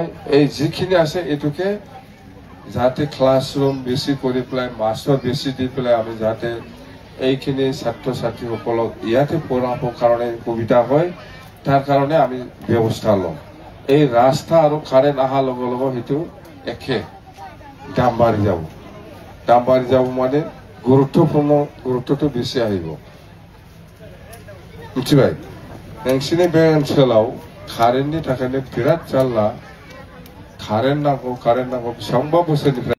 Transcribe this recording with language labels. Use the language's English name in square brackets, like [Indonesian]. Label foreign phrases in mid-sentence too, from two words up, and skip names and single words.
[Assamese] এই যিখিনি আছে এইটোকে যাতে ক্লাছৰুম বেছি কৰি পেলাই, মাষ্টৰ বেছি দি পেলাই আমি যাতে এইখিনি ছাত্ৰ ছাত্ৰীসকলক ইয়াতে পঢ়াবৰ কাৰণে সুবিধা হয়, তাৰ কাৰণে আমি ব্যৱস্থা লওঁ। এই ৰাস্তা আৰু কাৰেণ্ট অহাৰ লগে লগে সেইটো একে দাম বাঢ়ি যাব। দাম বাঢ়ি যাব মানে গুৰুত্বটো বেছি আহিব। [Bodo] मिथिबाय? नोंसिनि बे ओनसोलाव कारेन्टनि थाखायनो बिराद जारला। कारेन्ट नांगौ बेसेबांबा बोसोरनिफ्राय